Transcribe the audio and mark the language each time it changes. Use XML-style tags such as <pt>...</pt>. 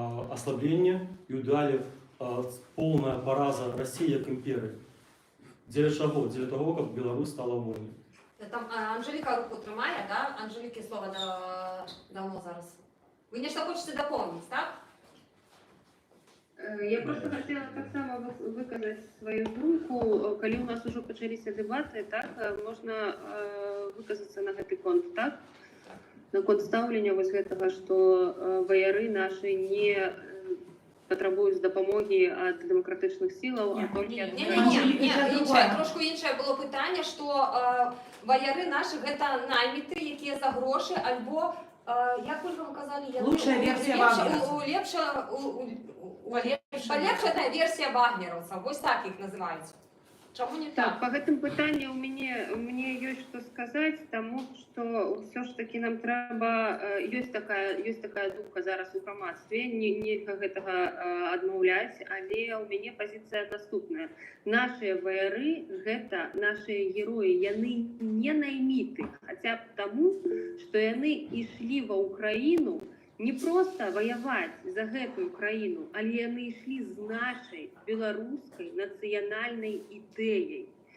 <ru>Ослабление и далі полная пораза России как империи.</ru> <uk>Для чого?</uk> <ru>Для того, как Беларусь стала вольной.</ru> <uk>Там Анжеліка руку тримає, да? Анжеліки слово давно зараз. Ви нечто хочете доповнити, так?</uk> <ru>Я просто хотела так само выказать свою думку.</ru> <be>Коли у нас уже пачаліся дэбаты, так, можна выказаться на гэты конт, так? На конт стаўлення вось гэтага, што ваяры нашы не патрабуюць дапамогі ад дэмакратычных сілаў, а толькі ад</be> <uk>Ні, трошку інше було питання, що ваяры наші гэта найміты, які за гроші, альбо, як ви вам казали, лучшая версія вагнеровців. Полепшена версія вагнеровців, ось так їх називають. Чому не Так,</uk> <be>по гэтым пытанню у мяне ёсць што сказаць, таму што ўсё ж такі нам трэба, ёсць такая думка зараз у грамадстве, нельга гэтага адмаўляць, але ў мяне пазіцыя наступная. Нашыя ваяры, гэта нашыя героі, яны не найміты, хаця б таму, што яны ішлі ва Ўкраіну не просто воевать за гэтую краіну, але яны ішлі з нашай беларускай нацыянальнай ідэяй.</be>